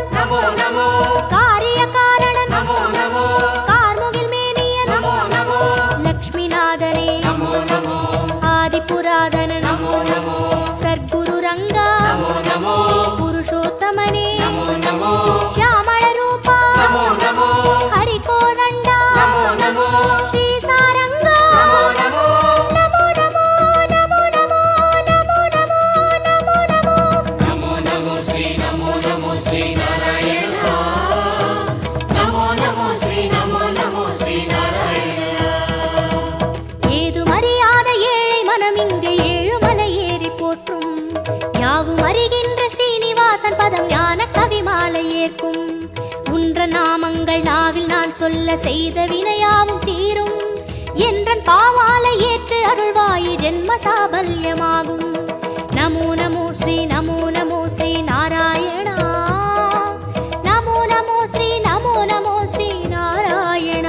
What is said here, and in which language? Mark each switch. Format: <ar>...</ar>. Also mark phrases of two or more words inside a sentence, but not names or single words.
<sa>नमो नमो</sa> <ta>காரியகாரணன்</ta> <sa>नमो नमो</sa> <ta>கார்முகில் மேனியன்</ta> <sa>नमो नमो</sa> <ta>லக்ஷ்மிநாதனே</ta> <sa>नमो नमो</sa> <ta>ஆதிபுராதனன்</ta> <sa>नमो नमो</sa> <ta>சர்க்குரு ரங்கா</ta> <sa>नमो नमो</sa> <ta>புருஷோத்தமனே</ta> <sa>नमो नमो ಶ್ಯಾಮಳ ರೂಪ नमो नमो ಹರಿಕೋದಂಡ नमो नमो ಶ್ರೀ ಸಾರಂಗ नमो नमो ನಮೋ ನಮೋ ನಮೋ ನಮೋ ನಮೋ ನಮೋ ನಮೋ ನಮೋ नमो नमो श्री नारायण नमो नमो श्री नारायण</sa> <ta>ஏதும் அறியாத ஏழை மனம் இங்கு ஏழுமலை ஏறி போற்றும் யாவும் அறிகின்ற ஸ்ரீனிவாசன் பதம் ஞான கவிமாலை ஏற்கும் உன்ற நாமங்கள் நாவில் நான் சொல்ல செய்த வினையாவும் தீரும் என்றன் பாவாலை ஏற்று அருள்வாயி ஜென்ம சாபல்யமாகும்</ta> <sa>नमो नमो श्री नारायणा नमो नमो श्री नारायणा</sa>